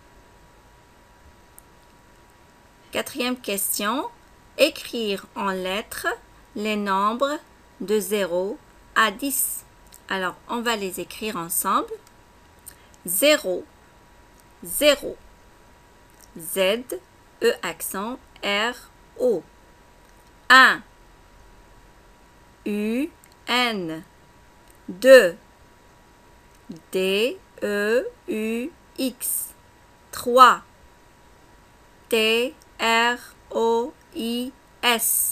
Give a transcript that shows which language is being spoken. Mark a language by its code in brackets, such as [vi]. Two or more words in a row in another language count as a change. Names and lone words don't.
[fr] Quatrième question. Écrire en lettres les nombres de 0 à 10. Alors, on va les écrire ensemble. 0, 0, Z, E accent, R, O. 1, U, N. 2, D, E, U, X. 3, T, R, O, I, S.